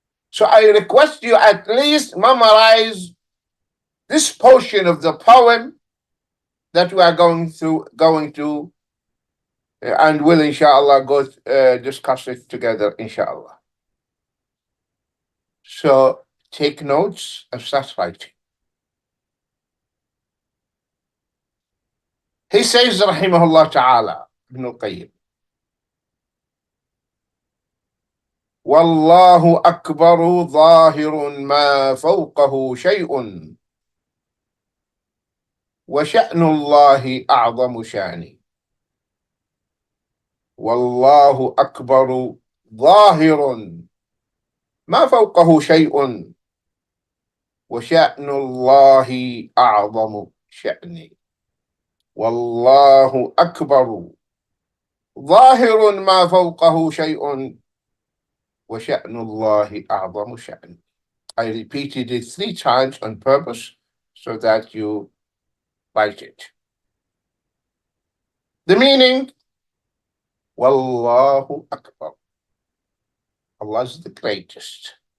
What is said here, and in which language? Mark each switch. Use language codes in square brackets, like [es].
[en] So I request you at least memorize this portion of the poem that we are going to and will inshallah go discuss it together inshallah. So take notes and start writing. He says rahimahullah ta'ala, Ibn al-Qayyim, [ar] والله أكبر ظاهر ما فوقه شيء وشأن الله أعظم شأن. والله أكبر ظاهر ما فوقه شيء وشأن الله أعظم شأن. والله أكبر ظاهر ما فوقه شيء وشأن الله أعظم شأن. [en] I repeated it 3 times on purpose so that you write it. The meaning, Wallahu Akbar. Allah is the greatest.